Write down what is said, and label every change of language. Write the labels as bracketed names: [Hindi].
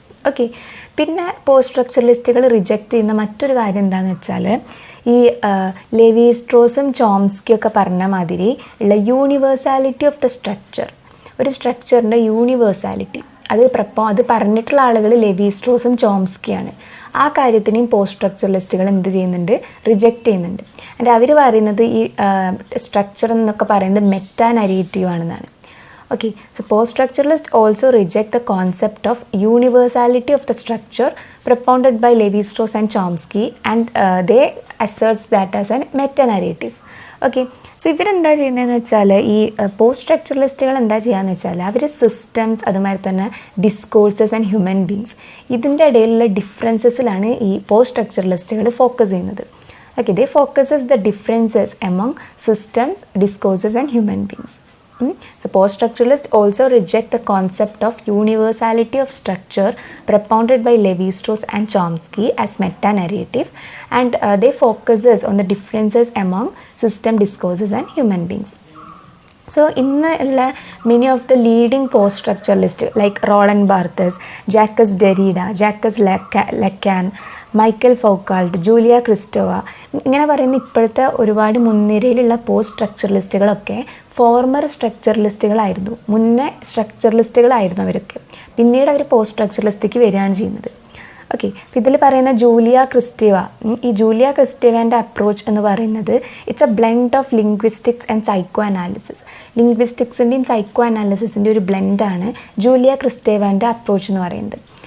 [Malayalam] Okay, പിന്നെ post സ്ട്രക്ചറലിസ്റ്റുകൾ reject ചെയ്യുന്ന മറ്റൊരു കാര്യം എന്താണെന്ന് വെച്ചാൽ ഈ ലെവി സ്ട്രോസും ചോംസ്കിയൊക്കെ പറഞ്ഞ മാതിരി ഉള്ള [English] universality of the structure, [Malayalam] ഒരു സ്ട്രക്ചറിൻ്റെ യൂണിവേഴ്സാലിറ്റി അത് പറഞ്ഞിട്ടുള്ള ആളുകൾ ലെവി സ്ട്രോസും ചോംസ്കിയാണ്. ആ കാര്യത്തിനെയും പോസ്റ്റ് സ്ട്രക്ചറലിസ്റ്റുകൾ എന്ത് ചെയ്യുന്നുണ്ട്? റിജക്റ്റ് ചെയ്യുന്നുണ്ട്. ആൻഡ് അവർ പറയുന്നത് ഈ സ്ട്രക്ചർ എന്നൊക്കെ പറയുന്നത് മെറ്റാ നരേറ്റീവ് ആണെന്നാണ്. [English] Okay, so post-structuralists also reject the concept of universality of the structure propounded by Levi-Strauss and Chomsky, and they asserts that as a meta-narrative. [Malayalam] Okay, so ഇവരെന്താ ചെയ്യുന്നതെന്ന് വെച്ചാൽ ഈ പോസ്റ്റ് സ്ട്രക്ചറലിസ്റ്റുകൾ എന്താ ചെയ്യാന്ന് വെച്ചാൽ അവർ സിസ്റ്റംസ് അതുമാതിരി തന്നെ ഡിസ്കോഴ്സസ് ആൻഡ് ഹ്യൂമൻ ബീങ്സ് ഇതിൻ്റെ ഇടയിലുള്ള ഡിഫറൻസസിലാണ് ഈ പോസ്റ്റ് സ്ട്രക്ചറലിസ്റ്റുകൾ ഫോക്കസ് ചെയ്യുന്നത്. [English] Okay, they focuses the differences among systems, discourses and human beings. So post-structuralists also reject the concept of universality of structure propounded by Levi-Strauss and Chomsky as meta-narrative, and they focuses on the differences among system, discourses and human beings. So in many of the leading post-structuralists like Roland Barthes, Jacques Derrida, Jacques Lacan, [Malayalam] Michael ഫൗക്കാൾട്ട്, Julia ക്രിസ്റ്റോവ, ഇങ്ങനെ പറയുന്ന ഇപ്പോഴത്തെ ഒരുപാട് മുൻനിരയിലുള്ള post സ്ട്രക്ചറലിസ്റ്റുകളൊക്കെ former സ്ട്രക്ചറലിസ്റ്റുകളായിരുന്നു. മുന്നേ സ്ട്രക്ചറലിസ്റ്റുകളായിരുന്നു അവരൊക്കെ. പിന്നീട് അവർ post സ്ട്രക്ചറലിസ്റ്റിക്ക് വരികയാണ് ചെയ്യുന്നത്. Okay, ഇതിൽ പറയുന്ന ജൂലിയ ക്രിസ്റ്റോവ, ഈ ജൂലിയ ക്രിസ്റ്റോവൻ്റെ അപ്രോച്ച് എന്ന് പറയുന്നത് [English] It's a blend of linguistics and psycho analysis. [Malayalam] ലിംഗ്വിസ്റ്റിക്സിൻ്റെയും psycho അനാലിസിസിൻ്റെ ഒരു ബ്ലെൻഡാണ് ജൂലിയ ക്രിസ്റ്റോവൻ്റെ അപ്രോച്ച് എന്ന് പറയുന്നത്.